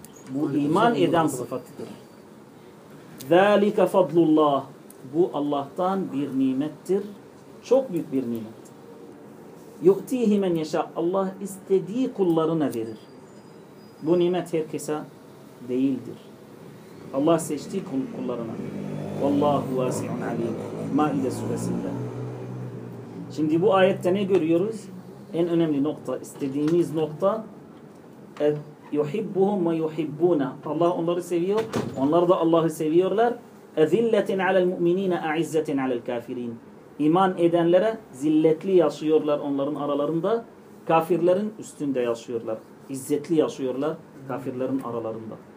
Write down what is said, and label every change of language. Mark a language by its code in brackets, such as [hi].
[tr] Bu iman eden sıfatıdır. [ar] ذَٰلِكَ فَضْلُ اللّٰهِ, [tr] bu Allah'tan bir nimettir. Çok büyük bir nimet. [ar] يُؤْتِيهِ مَنْ يَشَاءَ, [tr] Allah istediği kullarına verir. Bu nimet herkese değildir. Allah seçtiği kullarına. [ar] وَاللّٰهُ وَاسِعٌ عَلِيمٌ, [tr] Maide suresinde. Şimdi bu ayette ne görüyoruz? En önemli nokta, istediğimiz nokta, [ar] يُحِبُّهُمْ وَيُحِبُّونَ, [tr] Allah onları seviyor, onlar da Allah'ı seviyorlar. [ar] اَذِلَّةٍ عَلَى الْمُؤْمِنِينَ اَعِزَّةٍ عَلَى الْكَافِرِينَ, [tr] İman edenlere zilletli yaşıyorlar onların aralarında, kafirlerin üstünde yaşıyorlar, izzetli yaşıyorlar kafirlerin aralarında.